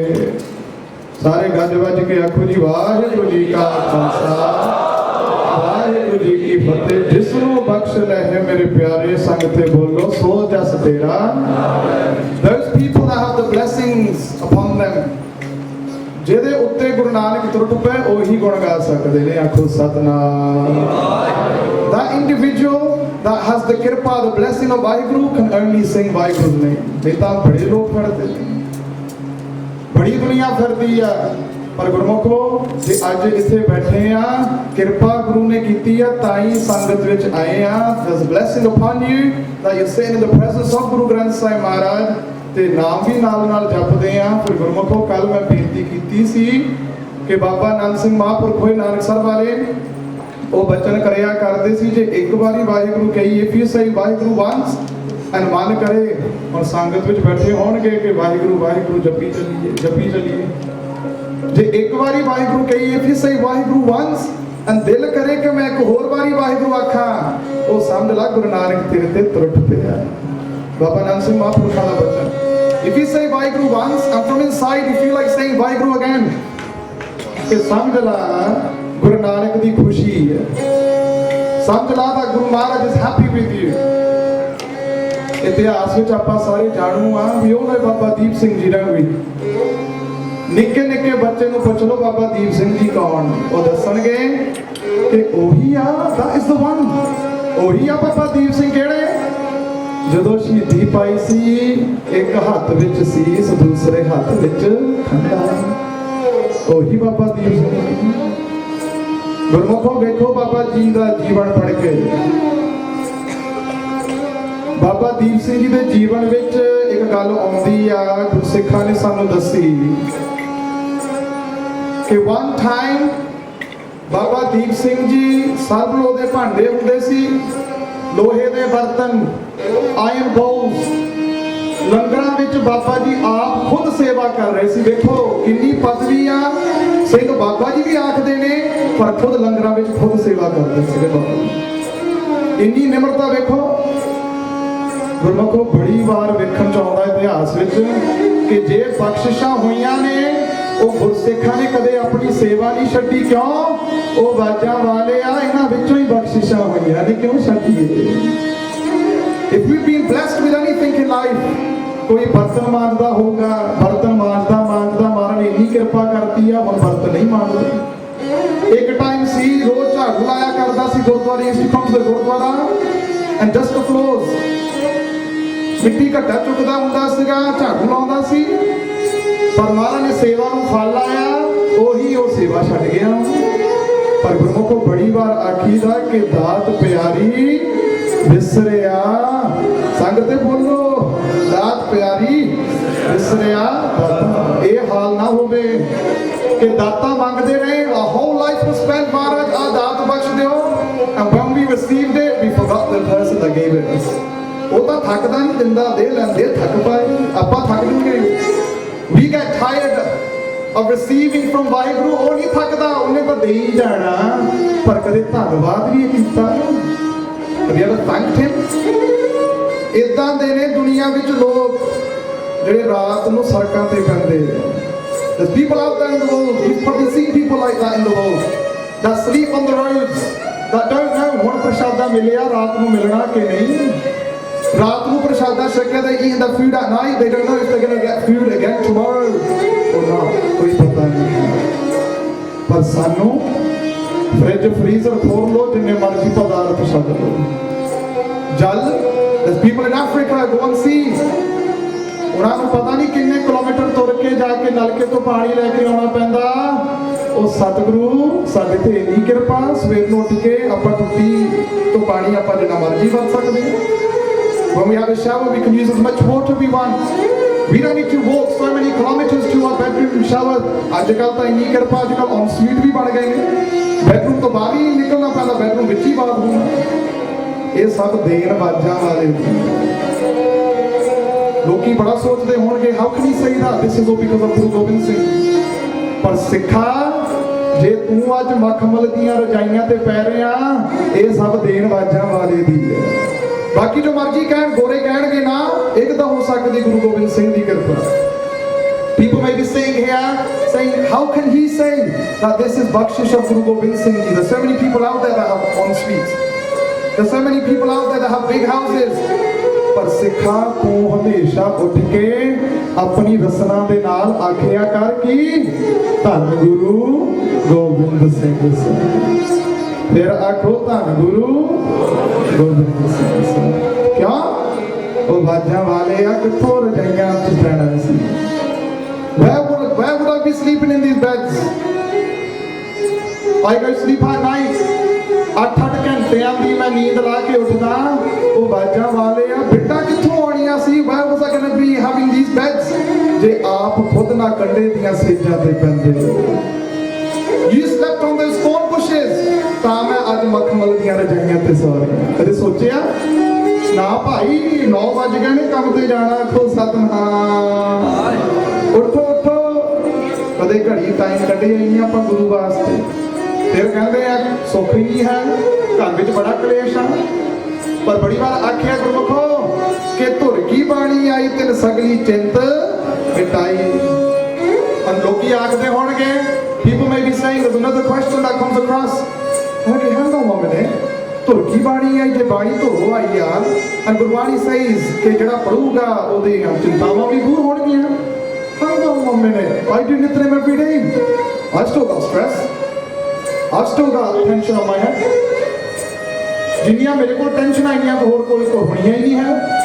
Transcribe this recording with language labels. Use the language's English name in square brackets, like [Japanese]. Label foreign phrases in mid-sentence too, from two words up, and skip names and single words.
[Punjabi] ਸਾਰੇ ਗੱਜ ਵੱਜ ਕੇ ਆਖੋ ਜੀ ਵਾਹਿਗੁਰੂ ਜੀ ਕਾ ਖ਼ਾਲਸਾ ਵਾਹਿਗੁਰੂ ਜੀ ਕੀ ਫ਼ਤਹਿ। ਜਿਸਨੂੰ ਬਖ਼ਸ਼ ਲਏ ਮੇਰੇ ਪਿਆਰੇ ਸੰਗਤੇ ਬੋਲੋ ਸੋ ਜਸ ਤੇਰਾ। [English] Those people that have the blessings upon them [Punjabi] ਜਿਹਦੇ ਉੱਤੇ ਗੁਰੂ ਨਾਨਕ ਤੁਰ ਪਏ ਉਹੀ ਗੁਣ ਗਾ ਸਕਦੇ ਨੇ ਆਖੋ ਸਤਨਾਮ। [English] That individual that has the kirpa, the blessing of Vaheguru can only sing Vaheguru's name. [Punjabi] ਨਹੀਂ ਤਾਂ ਬੜੇ ਲੋਕ ਫਿਰਦੇ ਨੇ, ਬੜੀ ਦੁਨੀਆ ਫਿਰਦੀ ਆ, ਪਰ ਗੁਰਮੁਖੋ ਜੇ ਅੱਜ ਇੱਥੇ ਬੈਠੇ ਆ ਕਿਰਪਾ ਗੁਰੂ ਨੇ ਕੀਤੀ ਆ ਤਾਂ ਹੀ ਸੰਗਤ ਵਿੱਚ ਆਏ ਆ। [English] There's a blessing upon you that you're sitting in the presence of Guru Granth Sahib Maharaj [Punjabi] ਤੇ ਨਾਮ ਵੀ ਨਾਲ ਨਾਲ ਜਪਦੇ ਆ। ਫਿਰ ਗੁਰਮੁਖੋ ਕੱਲ ਮੈਂ ਬੇਨਤੀ ਕੀਤੀ ਸੀ ਕਿ ਬਾਬਾ ਆਨੰਦ ਸਿੰਘ ਮਹਾਂਪੁਰਖ ਹੋਏ ਨਾਨਕਸਰ ਵਾਲੇ ਉਹ ਬਚਨ ਕਰਿਆ ਕਰਦੇ ਸੀ ਜੇ ਇੱਕ ਵਾਰੀ ਵਾਹਿਗੁਰੂ ਕਹੀਏ ਫਿਰ ਸਹੀ ਵਾਹਿਗੁਰੂ ਵਾਂਸ ਐਨ ਮਨ ਕਰੇ। ਹੁਣ ਸੰਗਤ ਵਿੱਚ ਬੈਠੇ ਹੋਣਗੇ ਕਿ ਵਾਹਿਗੁਰੂ ਵਾਹਿਗੁਰੂ ਜਪੀ ਚੱਲੀਏ। ਜੇ ਇੱਕ ਵਾਰੀ ਵਾਹਿਗੁਰੂ ਕਹੀਏ ਫਿਰ ਸਹੀ ਵਾਹਿਗੁਰੂ ਵਾਂਸ ਐਨ ਦਿਲ ਕਰੇ ਕਿ ਮੈਂ ਇੱਕ ਹੋਰ ਵਾਰੀ ਵਾਹਿਗੁਰੂ ਆਖਾਂ, ਉਹ ਸਮਝ ਲਾ ਗੁਰੂ ਨਾਨਕ ਤੇਰੇ ਤੇ ਤੁਰਟ ਪਿਆ। ਬਾਬਾ ਆਨੰਦ ਸਿੰਘ ਮਹਾਂਪੁਰਖਾਂ ਦਾ ਬਚਨ। [English] If you say Vaheguru once and from inside you feel like saying Vaheguru again, [Punjabi] ਤੇ ਸਮਝ ਲਾ ਗੁਰੂ ਨਾਨਕ ਦੀ ਖੁਸ਼ੀ ਹੈ। ਸਮਝ ਲਾ [English] that Guru Maharaj is happy with you। [Punjabi] ਇਤਿਹਾਸ ਵਿੱਚ ਆਪਾਂ ਸਾਰੇ ਜਾਣੂ ਆ ਵੀ ਉਹ ਬਾਬਾ ਦੀਪ ਸਿੰਘ ਜੀ ਦਾ ਵੀ ਨਿੱਕੇ ਨਿੱਕੇ ਬੱਚੇ ਨੂੰ ਪੁੱਛ ਲਓ ਬਾਬਾ ਦੀਪ ਸਿੰਘ ਜੀ ਕੌਣ, ਉਹ ਦੱਸਣਗੇ ਕਿ ਉਹੀ ਆ [English] that is the one। [Punjabi] ਉਹੀ ਆ ਬਾਬਾ ਦੀਪ ਸਿੰਘ ਕਿਹੜੇ ਜਦੋਂ ਸ਼ਹੀਦੀ ਪਾਈ ਸੀ ਇੱਕ ਹੱਥ ਵਿੱਚ ਸੀਸ ਦੂਸਰੇ ਹੱਥ ਵਿੱਚ ਖੰਡਾ, ਉਹੀ ਬਾਬਾ ਦੀਪ ਸਿੰਘ। ਗੁਰਮੁਖੋ ਵੇਖੋ ਬਾਬਾ ਜੀ ਦਾ ਜੀਵਨ ਪੜ੍ਹ ਕੇ ਬਾਬਾ ਦੀਪ ਸਿੰਘ ਜੀ ਦੇ ਜੀਵਨ ਵਿੱਚ ਇੱਕ ਗੱਲ ਆਉਂਦੀ ਆ ਗੁਰਸਿੱਖਾਂ ਨੇ ਸਾਨੂੰ ਦੱਸੀ ਕਿ [English] one time [Punjabi] ਬਾਬਾ ਦੀਪ ਸਿੰਘ ਜੀ ਸਭ ਲੋਹ ਦੇ ਭਾਂਡੇ ਹੁੰਦੇ ਸੀ, ਲੋਹੇ ਦੇ ਬਰਤਨ, [English] iron bowls, [Punjabi] ਲੰਗਰਾਂ ਵਿੱਚ ਬਾਬਾ ਜੀ ਆਪ ਖੁਦ ਸੇਵਾ ਕਰ ਰਹੇ ਸੀ। ਵੇਖੋ ਕਿੰਨੀ ਪਦਵੀ ਆ, ਸਿੰਘ ਬਾਬਾ ਜੀ ਵੀ ਆਖਦੇ ਨੇ, ਪਰ ਖੁਦ ਲੰਗਰਾਂ ਵਿੱਚ ਖੁਦ ਸੇਵਾ ਕਰਦੇ ਸੀ ਬਾਬਾ ਜੀ। ਇੰਨੀ ਨਿਮਰਤਾ ਵੇਖੋ। ਗੁਰਮੁਖੋ ਬੜੀ ਵਾਰ ਵੇਖਣ ਚ ਆਉਂਦਾ ਇਤਿਹਾਸ ਵਿੱਚ ਕਿ ਜੇ ਬਖਸ਼ਿਸ਼ਾਂ ਹੋਈਆਂ ਨੇ, ਉਹ ਗੁਰਸਿੱਖਾਂ ਨੇ ਕਦੇ ਆਪਣੀ ਸੇਵਾ ਨਹੀਂ ਛੱਡੀ। ਕਿਉਂ? ਉਹ ਬਾਜਾਂ ਵਾਲੇ ਆ, ਇਹਨਾਂ ਵਿੱਚੋਂ ਹੀ ਬਖਸ਼ਿਸ਼ਾਂ ਹੋਈਆਂ ਨੇ, ਕਿਉਂ ਛੱਡੀਏ? [English] If we've been blessed with anything in life, [Punjabi] ਕੋਈ ਬਰਤਨ ਮਾਂਜਦਾ ਹੋਊਗਾ, ਬਰਤਨ ਮਾਂਜਦਾ ਮਾਰਨ ਨੇ ਇੰਨੀ ਕਿਰਪਾ ਕਰਤੀ ਆ, ਹੁਣ ਬਰਤਨ ਨਹੀਂ ਮਾਂਜਦੇ। ਇੱਕ ਟਾਈਮ ਸੀ ਰੋਜ਼ ਝਾੜੂ ਲਾਇਆ ਕਰਦਾ ਸੀ ਗੁਰਦੁਆਰੇ, ਇੰਸਟੀਟਿਊਟ ਦੇ ਗੁਰਦੁਆਰਾ, [English] and dust floors, [Punjabi] ਮਿੱਟੀ ਘੱਟਾ ਚੁੱਕਦਾ ਹੁੰਦਾ ਸੀਗਾ, ਝਾੜੂ ਲਾਉਂਦਾ ਸੀ। ਪਰ ਮਹਾਰਾਜ ਨੇ ਸੇਵਾ ਨੂੰ ਫਲ ਲਾਇਆ, ਉਹੀ ਉਹ ਸੇਵਾ ਛੱਡ ਗਿਆ। ਪਰ ਗੁਰਮੁਖੋ ਬੜੀ ਵਾਰ ਆਖੀਦਾ ਕਿ ਦਾਤ ਪਿਆਰੀ ਵਿਸਰਿਆ, ਸੰਗ ਤੇ ਬੋਲੋ, ਦਾਤ ਪਿਆਰੀ ਵਿਸਰਿਆ ਦਾਤਾ। ਇਹ ਹਾਲ ਨਾ ਹੋਵੇ ਕਿ ਦਾਤਾ ਮੰਗਦੇ ਰਹੇ, [English] a whole life was spent, [Punjabi] ਮਹਾਰਾਜ ਆ ਦਾਤ ਬਖਸ਼ ਦਿਓ, [English] and when we received it we forgot the person that gave it us। [Punjabi] ਉਹ ਤਾਂ ਥੱਕਦਾ ਨਹੀਂ, ਦਿੰਦਾ ਦੇ ਲੈਂਦੇ, ਥੱਕ ਪਾਏ, ਆਪਾਂ ਥੱਕ ਜੂਗੇ। [English] We get tired of receiving from [Punjabi] ਵਾਹਿਗੁਰੂ, ਉਹ ਨਹੀਂ ਥੱਕਦਾ, ਉਹਨੇ ਤਾਂ ਦੇ ਹੀ ਜਾਣਾ, ਪਰ ਕਦੇ ਧੰਨਵਾਦ ਵੀ ਕੀਤਾ। [English] Have you ever thanked him? [Punjabi] ਇਦਾਂ ਦੇ ਨੇ ਦੁਨੀਆ ਵਿੱਚ ਲੋਕ ਜਿਹੜੇ ਰਾਤ ਨੂੰ ਸੜਕਾਂ ਤੇ ਪੈਂਦੇ। [English] There's people out there in the world, you've probably seen people like that in the world, that sleep on the roads, that don't know [Punjabi] ਹੁਣ ਪ੍ਰਸ਼ਾਦਾ ਮਿਲਿਆ, ਰਾਤ ਨੂੰ ਮਿਲਣਾ ਕਿ ਨਹੀਂ। ਰਾਤ ਨੂੰ ਪ੍ਰਸ਼ਾਦਾ ਛਕਿਆ, [English] they eat the food at night, they don't know if they're going to get food again tomorrow or not, [Punjabi] ਕੋਈ ਪਤਾ ਨਹੀਂ। ਪਰ ਸਾਨੂੰ ਫ੍ਰਿਜ ਫਰੀਜ਼ਰ ਖੋਲ ਲੋ, ਜਿੰਨੇ ਮਰਜ਼ੀ ਪਦਾਰਥ ਛੱਡ ਲੋ। ਜਲ, [English] there's people in Africa, go and see, [Punjabi] ਉਹਨਾਂ ਨੂੰ ਪਤਾ ਨਹੀਂ ਕਿੰਨੇ ਕਿਲੋਮੀਟਰ ਤੁਰ ਕੇ ਜਾ ਕੇ ਨਲਕੇ ਤੋਂ ਪਾਣੀ ਲੈ ਕੇ ਆਉਣਾ ਪੈਂਦਾ। ਉਹ ਸਤਿਗੁਰੂ ਸਾਡੇ ਤੇ ਇੰਨੀ ਕਿਰਪਾ, ਸਵੇਰ ਨੂੰ ਉੱਠ ਕੇ ਆਪਾਂ ਟੁੱਟੀ ਤੋਂ ਪਾਣੀ ਆਪਾਂ ਜਿੰਨਾ ਮਰਜ਼ੀ ਵਰਤ ਸਕਦੇ ਹਾਂ। [English] When we have a shower, we can use as much water we want. We don't need to walk so many kilometers to our bedroom shower. [Punjabi] ਅੱਜ ਕੱਲ੍ਹ ਤਾਂ ਇੰਨੀ ਕਿਰਪਾ, ਅੱਜ ਕੱਲ੍ਹ [English] en suite [Punjabi] ਵੀ ਬਣ ਗਏ ਨੇ, ਬੈਡਰੂਮ ਤੋਂ ਬਾਹਰ ਹੀ ਨਿਕਲਣਾ ਪੈਂਦਾ, ਬੈਡਰੂਮ ਵਿੱਚ ਹੀ ਬਾਥਰੂਮ। ਇਹ ਸਭ ਦੇਣ ਬਾਜਾਂ ਵਾਲੇ। ਲੋਕੀ ਬੜਾ ਸੋਚਦੇ ਹੋਣਗੇ, [English] how can he say that? This is all because of Guru Gobind Singh। [Punjabi] ਪਰ ਸਿੱਖਾ, ਜੇ ਤੂੰ ਅੱਜ ਮਖਮਲ ਦੀਆਂ ਰਜਾਈਆਂ ਤੇ ਪੈ ਰਿਹਾ, ਇਹ ਸਭ ਦੇਣ ਬਾਜਾਂ ਵਾਲੇ ਦੀ ਹੈ। ਬਾਕੀ ਜੋ ਮਰਜ਼ੀ ਕਹਿਣ, ਗੋਰੇ ਕਹਿਣਗੇ ਨਾ, ਇੱਕ ਤਾਂ ਹੋ ਸਕਦੀ ਗੁਰੂ ਗੋਬਿੰਦ ਸਿੰਘ ਦੀ ਕਿਰਪਾ। [English] People may be saying here, saying, how can he say that this is bakshish of Guru Gobind Singh Ji? There's so many people out there that have en suites. There's so many people out there that have big houses. [Punjabi] ਪਰ ਸਿੱਖਾ ਤੂੰ ਹਮੇਸ਼ਾ ਉੱਠ ਕੇ ਆਪਣੀ ਰਸਨਾ ਦੇ ਨਾਲ ਆਖਿਆ ਕਰ ਕਿ ਧੰਨ ਗੁਰੂ ਗੋਬਿੰਦ ਸਿੰਘ ਸਾਹਿਬ। ਫਿਰ ਆਖੋ ਧੰਨ ਗੁਰੂ ਗੋਬਿੰਦ ਸਿੰਘ ਸਾਹਿਬ। ਕਿਉਂ? ਉਹ ਬਾਜਾਂ ਵਾਲੇ ਆ, ਕਿੱਥੋਂ ਰਜਾਈਆਂ ਚ ਪੈਣਾ ਸੀ। [English] Where would I be sleeping in these beds? I go sleep at night, [Punjabi] 8-8 ਘੰਟਿਆਂ ਦੀ ਮੈਂ ਨੀਂਦ ਲਾ ਕੇ ਉੱਠਦਾ। ਉਹ ਬਾਜਾਂ ਵਾਲੇ ਆ, ਬਿੱਟਾ ਕਿੱਥੋਂ ਆਉਣੀਆਂ ਸੀ? [English] Where was I going to be having these beds? [Punjabi] ਜੇ ਆਪ ਖੁਦ ਨਾ ਕੰਡੇ ਦੀਆਂ ਸੇਜਾਂ ਤੇ ਪੈਂਦੇ। [English] You slept on those thorn bushes, [Punjabi] ਤਾਂ ਮੈਂ ਅੱਜ ਮਖਮਲ ਦੀਆਂ ਰਜਾਈਆਂ ਤੇ ਸੌ ਰਿਹਾ। ਕਦੇ ਸੋਚਿਆ? ਨਾ ਭਾਈ, 9 ਵੱਜ ਗਏ ਨੇ, ਕੰਮ ਤੇ ਜਾਣਾ। ਆਖੋ ਸਤਿਨਾਮ, ਉੱਠੋ ਉੱਠੋ। ਕਦੇ ਘੜੀ ਟਾਈਮ ਕੱਢਿਆ ਹੀ ਨਹੀਂ ਆਪਾਂ ਗੁਰੂ ਵਾਸਤੇ। ਫਿਰ ਕਹਿੰਦੇ ਆ ਸੁੱਖ ਹੀ ਨਹੀਂ ਹੈ, ਘਰ ਵਿੱਚ ਬੜਾ ਕਲੇਸ਼ ਆ। ਪਰ ਬੜੀ ਵਾਰ ਆਖਿਆ ਗੁਰਮੁਖੋ ਕਿ ਧੁਰ ਕੀ ਬਾਣੀ ਆਈ, ਤਿਨ ਸਗਲੀ ਚਿੰਤ ਮਿਟਾਈ। ਲੋਕੀ ਆਖਦੇ ਹੋਣਗੇ, [English] people may be saying, there's another question that comes across, okay, hang on a minute, [Punjabi] ਧੁਰ ਕੀ ਬਾਣੀ ਆਈ, ਜੇ ਬਾਣੀ ਧੁਰੋਂ ਆਈ ਆ, [English] and ਗੁਰਬਾਣੀ says [Punjabi] ਕਿ ਜਿਹੜਾ ਪੜੂਗਾ ਉਹਦੀਆਂ ਚਿੰਤਾਵਾਂ ਵੀ ਦੂਰ ਹੋਣਗੀਆਂ। [English] Hang on a minute, I do Nitnem every day, I've still got stress, I've still got tension on my head। [Punjabi] ਜਿੰਨੀਆਂ ਮੇਰੇ ਕੋਲ ਟੈਨਸ਼ਨ ਆਈਆਂ ਤਾਂ ਹੋਰ ਕੋਈ ਹੋਣੀਆਂ ਹੀ ਨਹੀਂ ਹੈ।